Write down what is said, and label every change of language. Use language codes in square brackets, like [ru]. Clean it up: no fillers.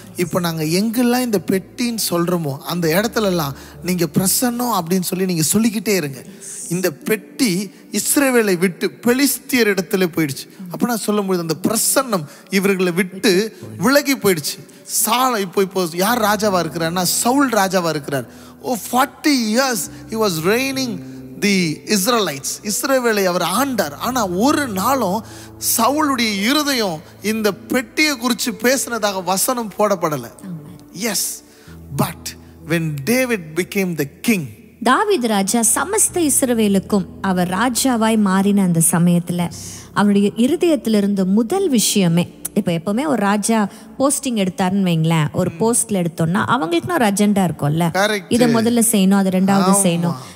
[ta] இப்போ நாங்கள் எங்கெல்லாம் இந்த பெட்டின்னு சொல்கிறோமோ அந்த இடத்துலலாம் நீங்கள் பிரசன்னம் அப்படின்னு சொல்லி நீங்கள் சொல்லிக்கிட்டே இருங்க. இந்த பெட்டி இஸ்ரவேலை விட்டு பெலிஸ்தியர் இடத்துல போயிடுச்சு. அப்போ நான் சொல்லும்போது அந்த பிரசன்னம் இவர்களை விட்டு விலகி போயிடுச்சு. இப்போ யார் ராஜாவா இருக்கிறார்னா, சவுல் ராஜாவா இருக்கிறார். [en] 40 years he was reigning the Israelites. [ta] இஸ்ரவேலை அவர் ஆண்டார். ஆனா ஒரு நாளும் சவுளுடைய இருதயம் இந்த பெட்டியை குறித்து பேசினதாக வசனம் போடப்படல. [en] Yes, but when David became the king, [ta] தாவீது ராஜா சமஸ்த இஸ்ரவேலுக்கும் அவர் ராஜாவாய் மாறின அந்த சமயத்துல அவருடைய இருதயத்துல இருந்த முதல் விஷயமே, இப்போ எப்பவுமே ஒரு ராஜா போஸ்டிங் எடுத்தாருன்னு வைங்களேன், ஒரு போஸ்ட்ல எடுத்தோம்னா அவங்களுக்குன்னு ஒரு அஜெண்டா இருக்கும்ல, இதை முதல்ல செய்யணும், அது ரெண்டாவது செய்யணும்.